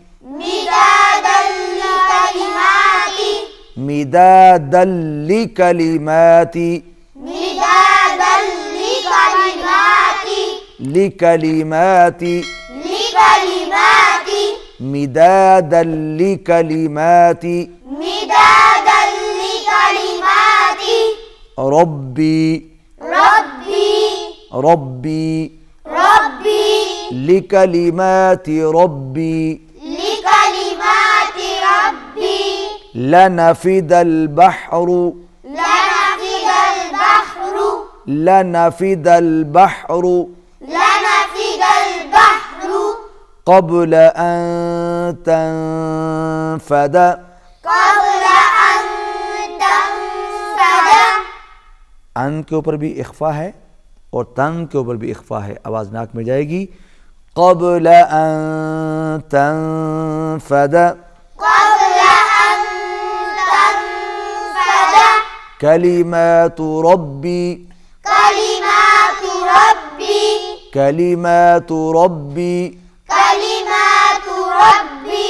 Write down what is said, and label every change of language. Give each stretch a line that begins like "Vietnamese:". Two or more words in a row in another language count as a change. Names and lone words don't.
Arabic: مدادا لكلمات لكلمات مدادا لكلمات ربي ربي لكلمات ربي لنفد البحر لنفد البحر قبل أن تنفد
Urdu: ان کے اوپر بھی اخفا ہے اور تن کے اوپر بھی اخفا ہے. آواز ناک میں جائے گی.
Arabic: قبل أن تنفد كلمات ربي ربي كلمات ربي كلمات ربي